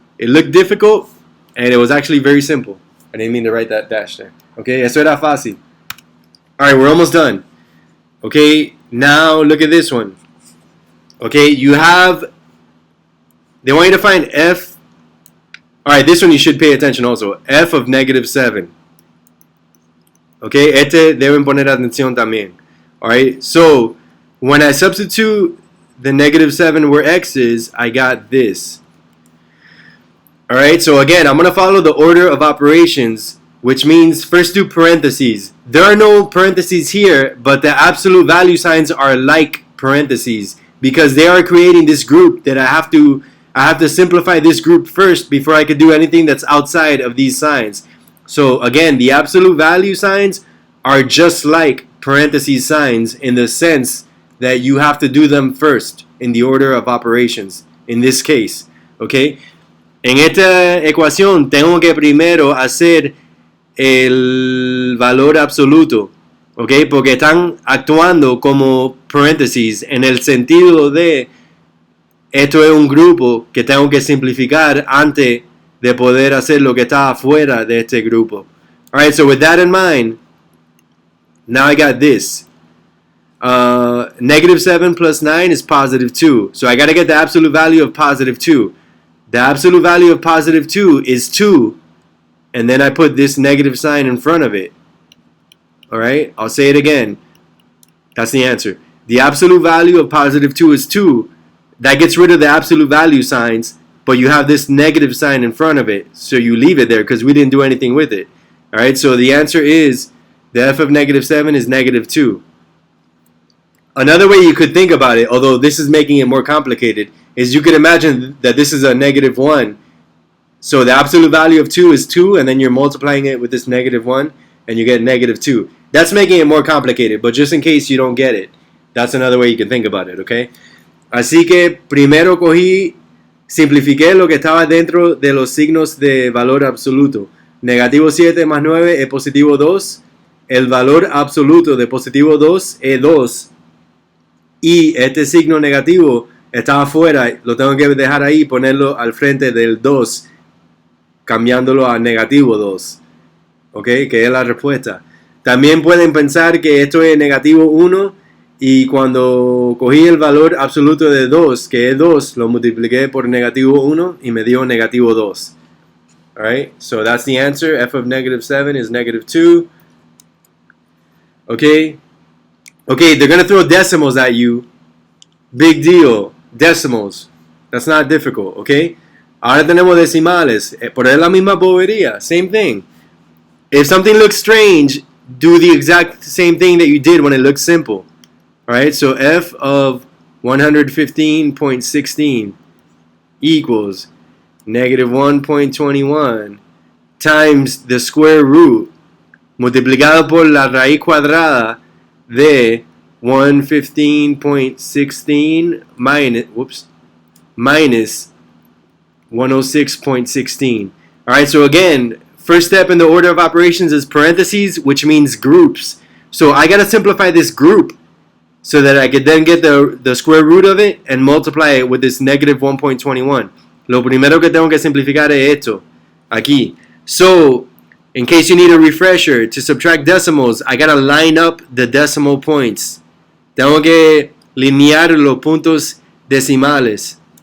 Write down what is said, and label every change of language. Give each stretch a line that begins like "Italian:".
English: It looked difficult, and it was actually very simple. I didn't mean to write that dash there. Okay,
Spanish: eso era fácil.
English: Alright, we're almost done. Okay, now look at this one. Okay, you have... They want you to find f... Alright, this one you should pay attention also. F of negative 7.
Spanish: Okay, este deben poner atención también.
English: Alright, so when I substitute the negative 7 where x is, I got this. Alright, so again, I'm going to follow the order of operations, which means first do parentheses. There are no parentheses here, but the absolute value signs are like parentheses because they are creating this group that I have to simplify this group first before I could do anything that's outside of these signs. So again, the absolute value signs are just like parentheses signs in the sense that you have to do them first in the order of operations in this case, okay?
Spanish: En esta ecuación tengo que primero hacer el valor absoluto, okay? Porque están actuando como paréntesis en el sentido de esto es un grupo que tengo que simplificar antes de poder hacer lo que está afuera de este grupo.
English: Alright, so with that in mind, now I got this. Negative 7 plus 9 is positive 2. So I got to get the absolute value of positive 2. The absolute value of positive 2 is 2. And then I put this negative sign in front of it. Alright, I'll say it again. That's the answer. The absolute value of positive 2 is 2. That gets rid of the absolute value signs, but you have this negative sign in front of it. So you leave it there because we didn't do anything with it. Alright, so the answer is the f of negative 7 is negative 2. Another way you could think about it, although this is making it more complicated, is you could imagine that this is a negative 1. So the absolute value of 2 is 2, and then you're multiplying it with this negative 1, and you get negative 2. That's making it more complicated, but just in case you don't get it, that's another way you can think about it, okay?
Spanish: Así que primero simplifiqué lo que estaba dentro de los signos de valor absoluto. Negativo 7 más 9 es positivo 2. El valor absoluto de positivo 2 es 2. Y este signo negativo está afuera, lo tengo que dejar ahí y ponerlo al frente del 2, cambiándolo a negativo 2, ¿ok? Que es la respuesta. También pueden pensar que esto es negativo 1 Y cuando cogí el valor absoluto de 2, que es 2, lo multipliqué por negativo 1 y me dio negativo 2.
English: Alright, so that's the answer. F of negative 7 is negative 2. Okay? Okay, they're going to throw decimals at you. Big deal. Decimals. That's not difficult, okay?
Spanish: Ahora tenemos decimales. Por es la misma bobería.
English: Same thing. If something looks strange, do the exact same thing that you did when it looks simple. Alright, so F of 115.16 equals negative 1.21 times the square root
Spanish: multiplicado por la raíz cuadrada de
English: 115.16 minus 106.16. Alright, so again, first step in the order of operations is parentheses, which means groups. So I gotta simplify this group so that I could then get the square root of it and multiply it with this negative 1.21.
Spanish: Lo primero que tengo que simplificar es esto, aquí.
English: So, in case you need a refresher, to subtract decimals, I gotta line up the decimal points.
Spanish: Tengo que linear los puntos decimales.